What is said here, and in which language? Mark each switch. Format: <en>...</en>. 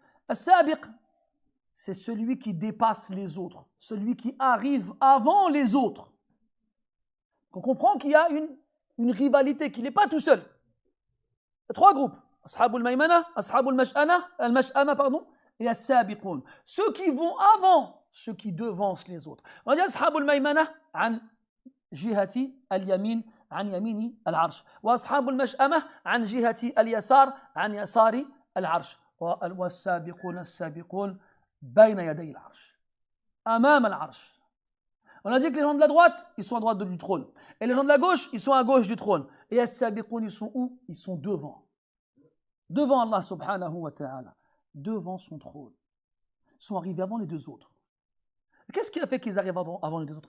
<fr>السابق, c'est celui qui dépasse les autres, celui qui arrive avant les autres. On comprend qu'il y a une rivalité, qu'il n'est pas tout seul. Il y a trois groupes: Ashab al-Maymana, Ashab al-Mash'ama, pardon, et As-Sabiqoun. Ceux qui vont avant, ceux qui devancent les autres. On dit</fr> <ar>Ashab al-Maymana عن جهة اليمين عن يمين العرش، وأصحاب المشأمة عن جهة اليسار عن يسار العرش، والسابقون السابقون بين يدي العرش أمام العرش.</ar> <fr>On a dit que les gens de la droite, ils sont à droite du trône, et les gens de la gauche, ils sont à gauche du trône. Et les sabiqoun, ils sont où? Ils sont devant Allah subhanahu wa ta'ala, devant son trône. Ils sont arrivés avant les deux autres. Qu'est-ce qui a fait qu'ils arrivent avant les deux autres?</fr>